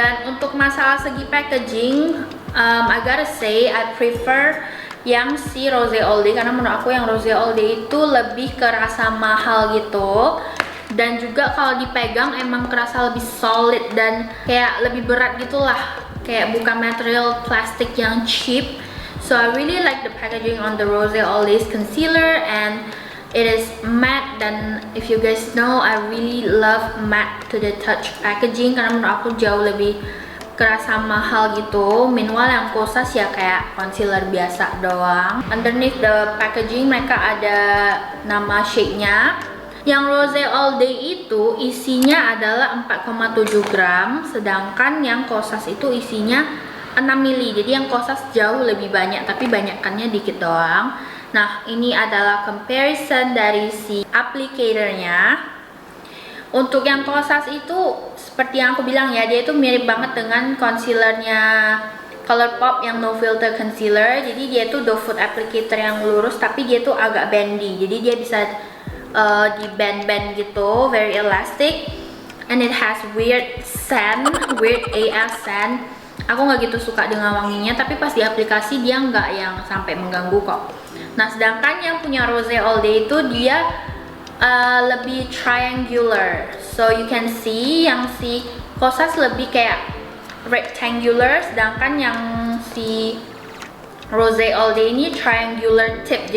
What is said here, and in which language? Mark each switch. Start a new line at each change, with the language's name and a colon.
Indonesian: Dan untuk masalah segi packaging,
English: I gotta say I prefer
Indonesian: yang si Rose All Day, karena menurut aku yang Rose All Day itu lebih kerasa mahal gitu, dan juga kalau dipegang emang kerasa lebih solid dan kayak lebih berat gitulah, kayak bukan material plastik yang cheap.
English: So I really like the packaging on the Rose All Day's concealer, and it is matte. Dan if you guys know, I really love matte to the touch packaging,
Indonesian: karena menurut aku jauh lebih kerasa mahal gitu. Meanwhile yang Kosas ya kayak concealer biasa doang.
English: Underneath the packaging
Indonesian: mereka ada nama shade-nya. Yang Rose All Day itu isinya adalah 4,7 gram, sedangkan yang Kosas itu isinya 6 ml. Jadi yang Kosas jauh lebih banyak, tapi banyakannya dikit doang. Nah, ini adalah comparison dari si applicatornya. Untuk yang Kosas itu seperti yang aku bilang ya, dia itu mirip banget dengan concealernya Colourpop yang No Filter Concealer. Jadi dia itu doe foot applicator yang lurus, tapi dia tuh agak bendy. Jadi dia bisa di bend-bend gitu,
English: very elastic. And it has weird scent, weird AF scent.
Indonesian: Aku nggak gitu suka dengan wanginya, tapi pas di aplikasi dia nggak yang sampai mengganggu kok. Nah, sedangkan yang punya Rose All Day itu dia lebih triangular.
English: So you can see
Indonesian: yang si Kosas lebih kayak rectangular, sedangkan yang si Rose All Day ini triangular tip.